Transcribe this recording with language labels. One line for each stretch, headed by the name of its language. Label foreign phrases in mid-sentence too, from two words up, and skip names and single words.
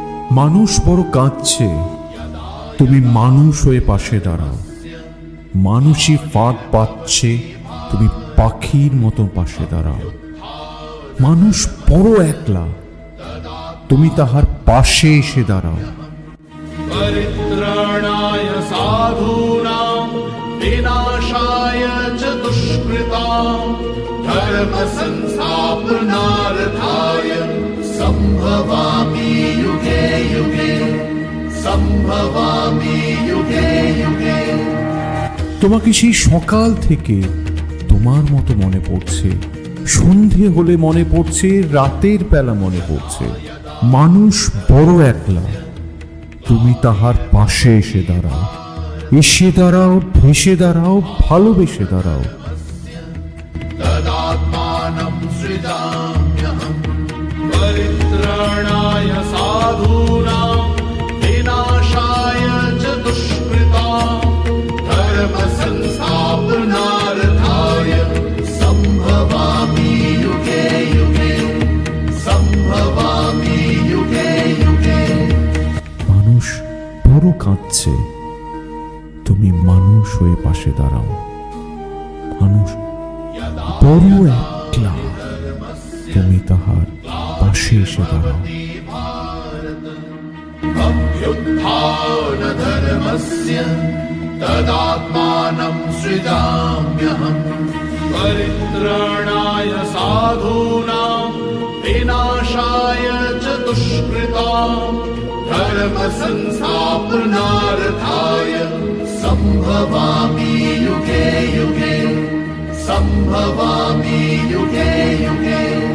Bangla: মানুষ বড় কাঁদছে, তুমি মানুষ হয়ে পাশে দাঁড়াও। মানুষই ফাঁদ পাচ্ছে, তুমি পাখির মতো পাশে দাঁড়াও। মানুষ বড় একলা, তুমি তাহার পাশে এসে দাঁড়াও।
Sanskrit: परित्राणाय साधूनां विनाशाय च दुष्कृतां धर्म संस्थापनार्थाय संभवामि युगे युगे संभवामि युगे युगे।
Bangla: তোমাকে সেই সকাল থেকে তোমার মতো মনে পড়ছে, সন্ধে হলে মনে পড়ছে, রাতের বেলা মনে পড়ছে। মানুষ বড় একলা, তুমি তাহার পাশে এসে দাঁড়াও। এসে দাঁড়াও, ভেসে দাঁড়াও, ভালোবেসে দাঁড়াও।
Sanskrit: तदात्मानं सृजाम्यहं परित्राणाय साधूनां विनाशाय च दुष्कृतां धर्म संस्थापनार्थाय संभवामि युगे युगे संभवामि युगे युगे।
Bangla: মানুষ বড় কাঁদছে, তুমি মানুষ হয়ে পাশে দাঁড়াও। মানুষ বড় একলা, তুমি তাহার পাশে এসে দাঁড়াও।
Sanskrit: अभ्युत्थान धर्मस्य तदात्मानं सृजाम्यहं परित्राणाय साधूनां विनाशाय च दुष्कृतां धर्म संस्थापनार्थाय संभवामि युगे युगे संभवामि युगे युगे।